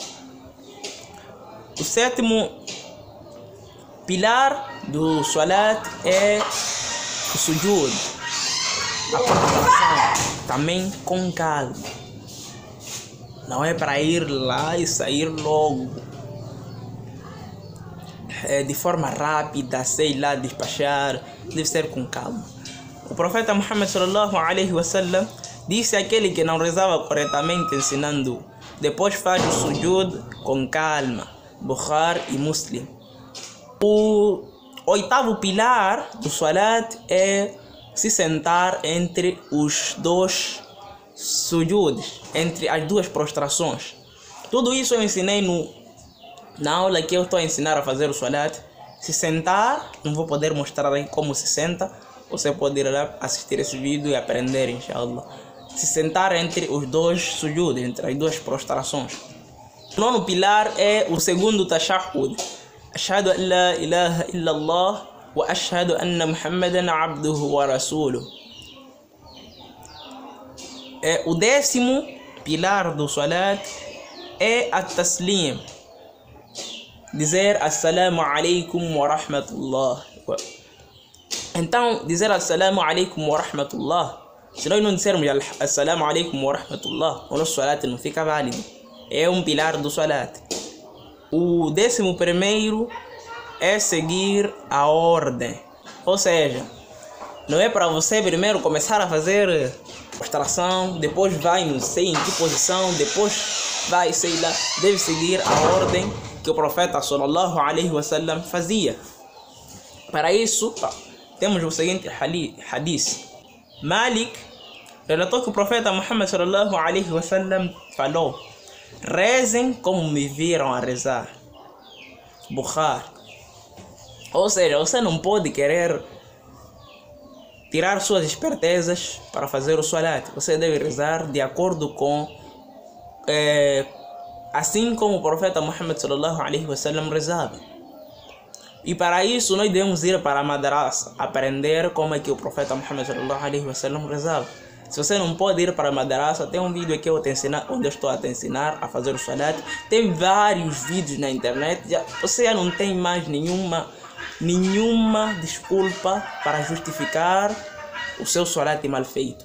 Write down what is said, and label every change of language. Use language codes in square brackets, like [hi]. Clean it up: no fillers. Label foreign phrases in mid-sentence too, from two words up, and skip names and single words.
[pt] O sétimo pilar do salat é o sujud, a prostração, também com calma. Não é para ir lá e sair logo, de forma rápida, sei lá, despachar. Deve ser com calma. O profeta Muhammad [ar] صلى الله عليه وسلم [pt] disse aquele que não rezava corretamente ensinando, depois faz o sujud com calma. Bukhari e Muslim. O oitavo pilar do salat é se sentar entre os dois sujuds, entre as duas prostrações. Tudo isso eu ensinei na aula que eu estou a ensinar a fazer o salat. Se sentar, não vou poder mostrar aí como se senta. Você pode ir lá assistir esse vídeo e aprender, inshallah. Se sentar entre os dois sujuds, entre as duas prostrações. O nono pilar é o segundo tashahhud. [ar] أشهد أن لا إله إلا الله وأشهد أن محمدا عبده ورسوله. [pt] O décimo pilar do salat é a taslim. [ar] Dizer السلام عليكم ورحمة الله. Então, dizer السلام عليكم ورحمة الله, [pt] se nós não dissermos [ar] السلام عليكم ورحمة الله, [pt] o nosso salat não fica válido. É um pilar do salat. O 11º é seguir a ordem. Ou seja, não é para você primeiro começar a fazer prostração, depois vai não sei em que posição, depois vai, sei lá. Deve seguir a ordem que o profeta [ar] صلى الله عليه وسلم [pt] fazia. Para isso, temos o seguinte hadith. Malik relatou que o profeta Muhammad [ar] صلى الله عليه وسلم [pt] falou: rezem como me viram a rezar. Bukhari. Ou seja, você não pode querer tirar suas espertezas para fazer o salat. Você deve rezar de acordo com assim como o profeta Muhammad [ar] صلى الله عليه وسلم [pt] rezava. E para isso nós devemos ir para a madrasa, aprender como é que o profeta Muhammad [ar] صلى الله عليه وسلم [pt] rezava. Se você não pode ir para a madrasa, tem um vídeo aqui onde eu estou a te ensinar a fazer o salat. Tem vários vídeos na internet. Você já não tem mais nenhuma desculpa para justificar o seu salat mal feito.